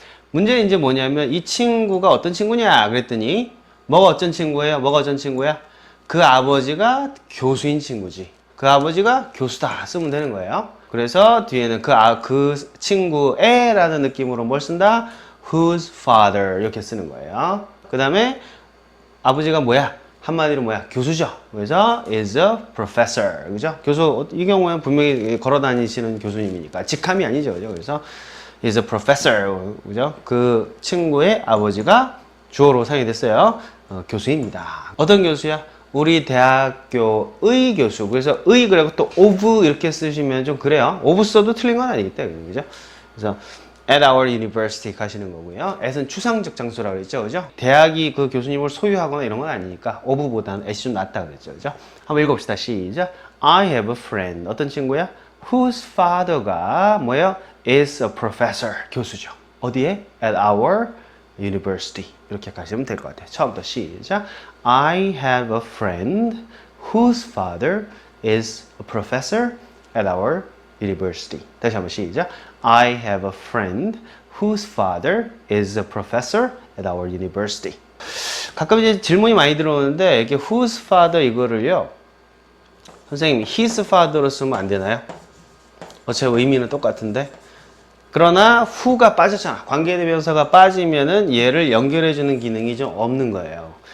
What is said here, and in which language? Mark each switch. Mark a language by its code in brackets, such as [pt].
[ko] 문제는 이제 뭐냐면 이 친구가 어떤 친구냐? 그랬더니 뭐가 어떤 친구예요? 뭐가 어떤 친구야? 그 아버지가 교수인 친구지. 그 아버지가 교수다 쓰면 되는 거예요. 그래서 뒤에는 그 친구애라는 느낌으로 뭘 쓴다? Whose father 이렇게 쓰는 거예요. 그 다음에 아버지가 뭐야? 한마디로 뭐야? 교수죠. [en] 그래서 is a professor. [ko] 그죠? 교수, 이 경우에는 분명히 걸어 다니시는 교수님이니까 직함이 아니죠. 그죠? [en] 그래서 is a professor. [ko] 그죠? 그 친구의 아버지가 주어로 사용이 됐어요. 교수입니다. 어떤 교수야? 우리 대학교의 교수. 그래서 의 그리고 또 of 이렇게 쓰시면 좀 그래요. of 써도 틀린 건 아니기 때문에. 그죠? 그래서 at our university 가시는 거고요. at은 추상적 장소라고 그랬죠. 그죠? 대학이 그 교수님을 소유하거나 이런 건 아니니까 of보다는 at이 좀 낫다 그랬죠. 그죠? 한번 읽어봅시다. 시작. [en] I have a friend. [ko] 어떤 친구야? [en] Whose father가 뭐예요? is a professor. [ko] 교수죠. 어디에? [en] at our university. [ko] 이렇게 가시면 될 것 같아요. 처음부터 시작. [en] I have a friend whose father is a professor at our university. [ko] 다시 한번 시작. [en] I have a friend whose father is a professor at our university. [ko] 가끔 이제 질문이 많이 들어오는데 이게 whose father 이거를요. 선생님 his father로 쓰면 안 되나요? 어차피 의미는 똑같은데. 그러나 who가 빠졌잖아. 관계대명사가 빠지면은 얘를 연결해주는 기능이 좀 없는 거예요.